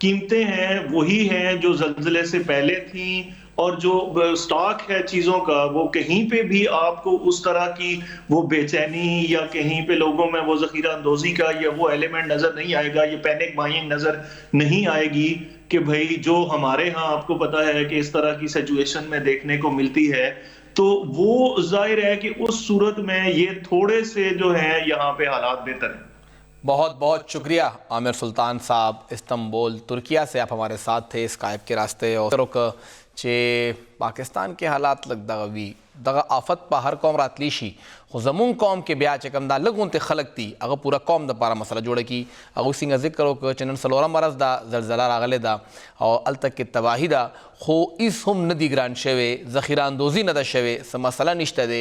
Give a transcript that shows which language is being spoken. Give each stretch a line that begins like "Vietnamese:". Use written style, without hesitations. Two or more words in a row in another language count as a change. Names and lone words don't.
Urdu: ہیں وہی ہیں جو زلزلے سے پہلے تھیں، اور جو سٹاک ہے چیزوں کا وہ کہیں پہ بھی آپ کو اس طرح کی وہ بے چینی یا کہیں پہ لوگوں میں وہ ذخیرہ اندوزی کا یا وہ ایلیمنٹ نظر نہیں آئے گا, یہ
English: panic buying
Urdu: نظر نہیں آئے گی کہ بھئی جو ہمارے ہاں آپ کو پتا ہے کہ اس طرح کی سچویشن میں دیکھنے کو ملتی ہے, تو وہ ظاہر ہے کہ اس صورت میں یہ تھوڑے سے جو ہیں یہاں پہ حالات بہتر ہیں. بہت بہت شکریہ عامر سلطان صاحب, استنبول ترکیہ سے آپ ہمارے ساتھ تھے اسکائپ کے راستے. اور چے پاکستان کے حالات
Pashto: لگ دغوی دغه آفت په هر قوم راتلی شي, خو زمون قوم کې بیا چې کوم دا لږ خلک دي هغه پوره قوم دپاره مسله جوړه کي. هغوی څنګه ذکر وکړه چې نن څلورم ورځ دا زلزله راغلی ده او هلته کې تباهي ده, خو هیڅ هم نه دي ګران شوی, ذخیره اندوزي نه ده شوې, څه مسله نشته دی.